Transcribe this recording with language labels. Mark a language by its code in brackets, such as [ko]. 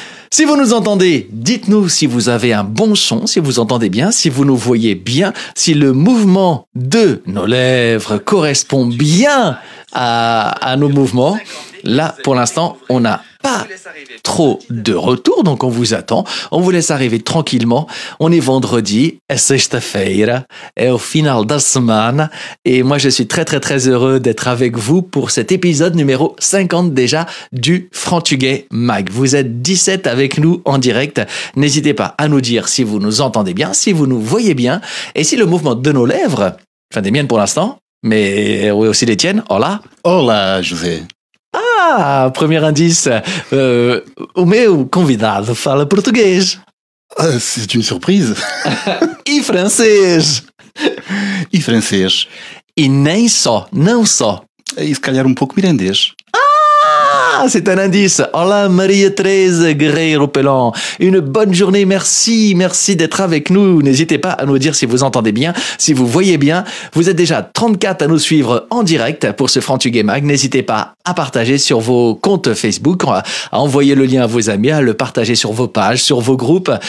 [fr] Si vous nous entendez, dites-nous si vous avez un bon son, si vous entendez bien, si vous nous voyez bien, si le mouvement de nos lèvres correspond bien à nos mouvements. Là, pour l'instant, on n'a pas trop de retour, donc on vous attend. On vous laisse arriver tranquillement. On est vendredi, [pt] é sexta-feira, é [fr] au [pt] final da semana. [fr] Et moi, je suis très, très, très heureux d'être avec vous pour cet épisode numéro 50 déjà du Frantugais Mag. Vous êtes 17 avec nous en direct. N'hésitez pas à nous dire si vous nous entendez bien, si vous nous voyez bien, et si le mouvement de nos lèvres, enfin des miennes pour l'instant, mais oui aussi les tiennes. [es] Hola. Hola, José. [fr] Ah, premier indice. [pt] O meu convidado fala português. [fr] C'est une surprise. [pt] E francês. E francês. E nem só, não só. E se calhar pouco mirandês. [fr] Ah, c'est un indice. Hola Maria-Thérèse Guerreiro-Pellan. Une bonne journée, merci d'être avec nous. N'hésitez pas à nous dire si vous entendez bien, si vous voyez bien. Vous êtes déjà 34 à nous suivre en direct pour ce Frantugais Mag. N'hésitez pas à partager sur vos comptes Facebook, à envoyer le lien à vos amis, à le partager sur vos pages, sur vos groupes.